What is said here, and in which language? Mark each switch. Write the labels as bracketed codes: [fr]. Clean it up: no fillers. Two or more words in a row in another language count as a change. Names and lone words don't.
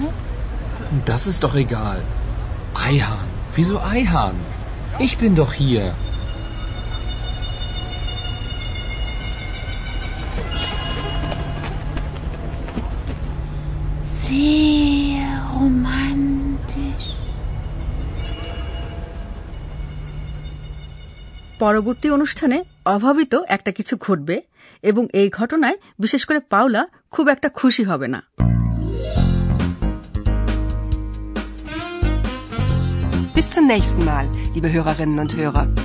[de] Das ist doch egal. Ayhan. Wieso Ayhan? Ich bin doch hier. Sehr romantisch. [bn] পরবর্তী অনুষ্ঠানে অভাবিত একটা কিছু ঘটবে, এবং এই ঘটনায় বিশেষ করে পাওলা খুব একটা খুশি হবে না। [de] Bis zum nächsten Mal, liebe Hörerinnen und Hörer.